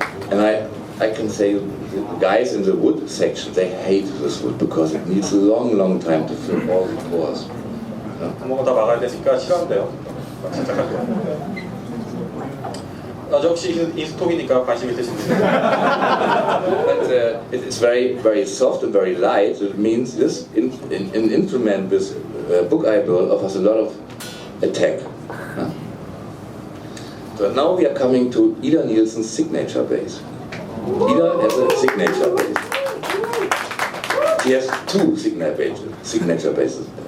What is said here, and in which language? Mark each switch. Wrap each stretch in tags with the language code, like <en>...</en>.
<en>And I can say the guys in the wood section, they hate this wood because it needs a long, long time to fill all the pores.</en> <ko>구멍을 다 막아야 되니까 싫어한대요. 진짜 갈 거야. 저 혹시 인스톡이니까 관심 있으신 분들.</ko> <en>But it's very, very soft and very light. So it means this an instrument with Buckeye burl offers a lot of attack. So now we are coming to Idaneelson's signature bass. Ida has a signature bass. He has two signature basses.</en>